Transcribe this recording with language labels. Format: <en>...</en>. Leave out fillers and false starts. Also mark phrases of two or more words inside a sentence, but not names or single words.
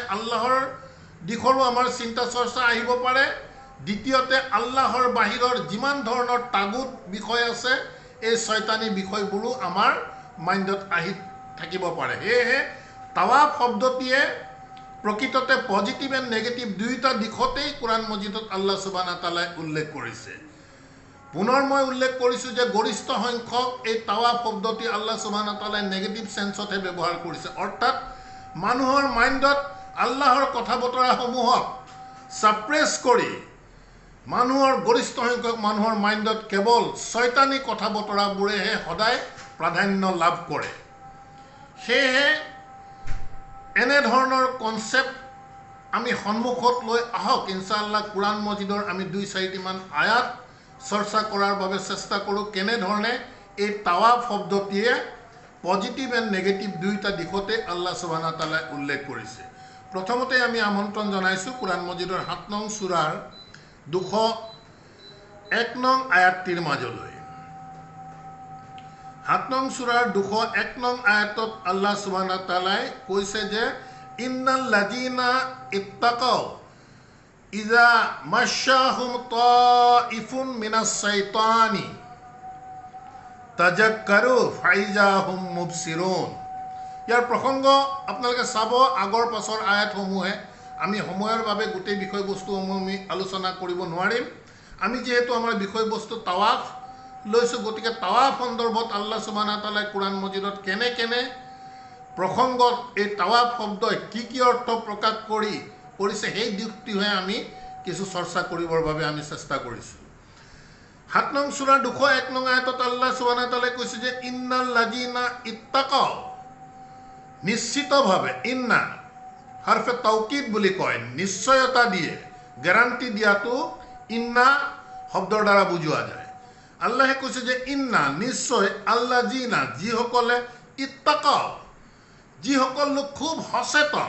<as>আল্লাহৰ দিশৰো আমাৰ চিন্তা চৰ্চা আহিব পাৰে, দ্বিতীয়তে আল্লাহৰ বাহিৰৰ যিমান ধৰণৰ তাগুত বিষয় আছে এই শয়তানী বিষয়বোৰো আমাৰ মাইণ্ডত আহি থাকিব পাৰে। সেয়েহে তাৱাফ শব্দটিয়ে প্ৰকৃততে</as> <en>positive and negative</en> <as>দুয়োটা দিশতেই কোৰআন মজিদত আল্লাহ</as> <ar>سبحانه وتعالى</ar> <as>উল্লেখ কৰিছে। পুনৰ মই উল্লেখ কৰিছোঁ যে গৰিষ্ঠ সংখ্যক এই তাৱাফ শব্দটি আল্লাহ</as> <ar>سبحانه وتعالى</ar> <en>negative sense</en> <as>ব্যৱহাৰ কৰিছে। অৰ্থাৎ মানুহৰ মাইণ্ডত আল্লাহৰ কথা বতৰাসমূহক ছাপ্ৰেছ কৰি মানুহৰ গৰিষ্ঠ সংখ্যক মানুহৰ মাইণ্ডত কেৱল শয়তানী কথা বতৰাবোৰেহে সদায় প্ৰাধান্য লাভ কৰে। সেয়েহে এনেধৰণৰ কনচেপ্ট আমি সন্মুখত লৈ আহক, ইনশাআল্লাহ কোৰআন মজিদৰ আমি 2-4টিমান আয়াত চৰ্চা কৰাৰ বাবে চেষ্টা কৰোঁ, কেনেধৰণে এই তাৱাফ শব্দটিয়ে</as> <en>positive and negative</en> <as>দুয়োটা দিশতে আল্লাহ</as> <ar>سبحانه وتعالى</ar> <as>উল্লেখ কৰিছে। প্ৰথমতে আমি আমন্ত্ৰণ জনাইছোঁ কোৰআন মজিদৰ 7 নং সূৰাৰ 201 নং আয়াতটিৰ মাজলৈ। 7 নং সূৰাৰ 201 নং আয়াতত আল্লাহ</as> <ar>سبحانه وتعالى</ar> <as>কৈছে যে</as> <ar>إن الذين اتقوا إذا مسهم طائف من الشيطان تذكروا فإذا هم مبصرون.</ar> <as>ইয়াৰ প্ৰসংগ আপোনালোকে চাব আগৰ পাছৰ আয়াতসমূহে। আমি সময়ৰ বাবে গোটেই বিষয়বস্তুসমূহ আমি আলোচনা কৰিব নোৱাৰিম। আমি যিহেতু আমাৰ বিষয়বস্তু তাৱাফ লৈছোঁ, গতিকে তাৱাফ সন্দৰ্ভত আল্লাহ</as> <ar>سبحانه وتعالى</ar> <as>কোৰআন মজিদত কেনে কেনে প্ৰসংগত এই তাৱাফ শব্দই কি অৰ্থ প্ৰকাশ কৰিছে সেই দিশটোহে আমি কিছু চৰ্চা কৰিবৰ বাবে আমি চেষ্টা কৰিছোঁ। 7 নং সূৰাৰ 201 নং আয়াতত আল্লাহ</as> <ar>سبحانه وتعالى</ar> <as>কৈছে যে</as> <ar>إن الذين اتقوا,</ar> <as>নিশ্চিতভাৱে,</as> <ar>إن حرف توكيد</ar> <as>বুলি কয়, নিশ্চয়তা দিয়ে, গ্যাৰাণ্টি দিয়াটো ইন্না শব্দৰ দ্বাৰা বুজোৱা যায়। আল্লাহে কৈছে যে ইন্না নিশ্চয়, আল্লাযিনা যিসকলে, ইত্তাকাউ যিসকল লোক খুব সচেতন।</as>